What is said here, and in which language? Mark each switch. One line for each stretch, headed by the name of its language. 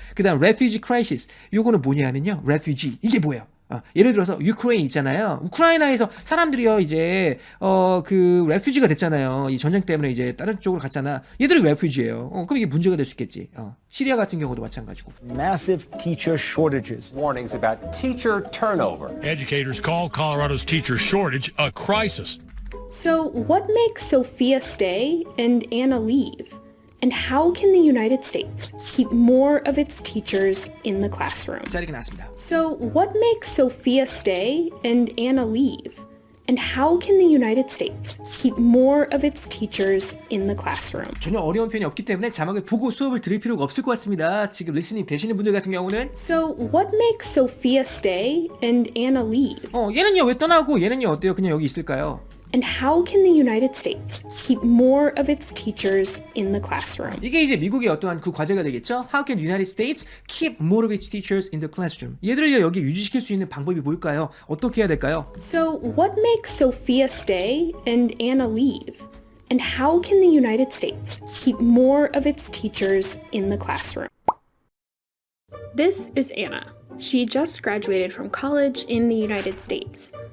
Korean: 그 다음 refugee crisis. 요거는 뭐냐면요. refugee. 이게 뭐예요? 예를 들어서 유크레인 있잖아요. 우크라이나에서 사람들이요 이제 그 레퓨지가 됐잖아요. 이 전쟁 때문에 이제 다른 쪽으로 갔잖아. 얘들이 레퓨지예요. 그럼 이게 문제가 될 수 있겠지. 시리아 같은 경우도 마찬가지고.
English: Massive teacher shortages. Warnings about teacher turnover. Educators call Colorado's teacher shortage a crisis. So, what makes Sophia stay and Anna leave? And how can the United States keep more of its teachers in the classroom?
Korean: 자, 이렇게 나왔습니다.
English: So, what makes Sophia stay and Anna leave? And how can the United States keep more of its teachers in the classroom?
Korean: 전혀 어려운 표현이 없기 때문에 자막을 보고 수업을 들을 필요가 없을 것 같습니다. 지금 리스닝 되시는 분들 같은 경우는
English: So, what makes Sophia stay and Anna leave?
Korean: 얘는요 왜 떠나고 얘는요 어때요? 그냥 여기 있을까요?
English: And how can the United States keep more of its teachers in the classroom?
Korean: 이게 이제 미국의 어떠한 그 과제가 되겠죠.
English: How can the United States keep more of its teachers in the classroom?
Korean: 얘들을요 여기 유지시킬 수 있는 방법이 뭘까요? 어떻게 해야 될까요?
English: So, what makes Sophia stay and Anna leave? And how can the United States keep more of its teachers in the classroom? This is Anna. She just graduated from college in the United States.